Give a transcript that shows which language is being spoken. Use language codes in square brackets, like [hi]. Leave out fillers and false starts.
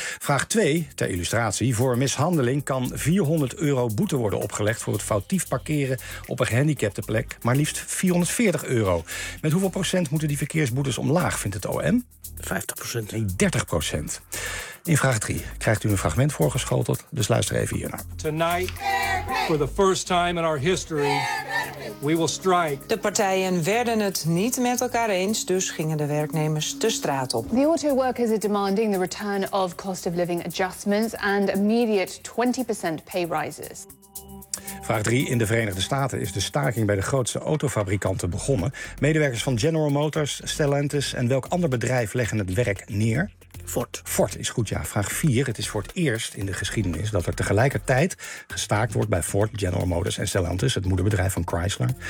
[nl] Vraag 2, ter illustratie. Voor mishandeling kan €400 boete worden opgelegd voor het foutief parkeren op een gehandicapte plek, maar liefst €440. Met hoeveel procent moeten die verkeersboetes omlaag, vindt het OM? 50%. Nee, 30%. In vraag 3 krijgt u een fragment voorgeschoteld, dus luister even hiernaar. [en] Tonight, for the first time in our history, we will strike. [nl] De partijen werden het niet met elkaar eens, dus gingen de werknemers de straat op. [en] The auto workers are demanding the return of cost of living adjustments and immediate 20% pay rises. [nl] Vraag 3. In de Verenigde Staten is de staking bij de grootste autofabrikanten begonnen. Medewerkers van General Motors, Stellantis en welk ander bedrijf leggen het werk neer? Ford. Ford is goed, ja. Vraag 4. Het is voor het eerst in de geschiedenis dat er tegelijkertijd gestaakt wordt bij Ford, General Motors en Stellantis, het moederbedrijf van Chrysler.